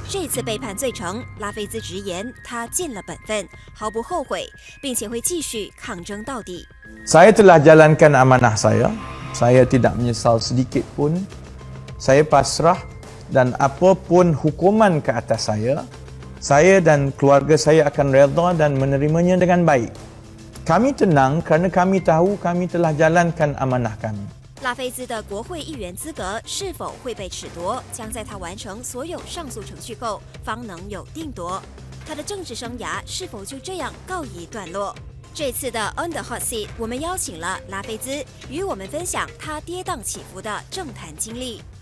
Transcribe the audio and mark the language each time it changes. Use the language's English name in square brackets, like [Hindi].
[Chinese] 这次被判罪成，拉菲兹直言他尽了本分，毫不后悔，并且会继续抗争到底。 [Malay] Saya telah jalankan amanah saya. Saya tidak menyesal sedikit pun. Saya pasrah dan apapun hukuman ke atas saya dan keluarga saya akan redha dan menerimanya dengan baik. Kami tenang kerana kami tahu kami telah jalankan amanah kami. [Chinese] 拉菲兹的国会议员资格是否会被褫夺，将在他完成所有上诉程序后方能有定夺。他的政治生涯是否就这样告一段落？这次的 On the Hot Seat， 我们邀请了拉菲兹与我们分享他跌宕起伏的政坛经历。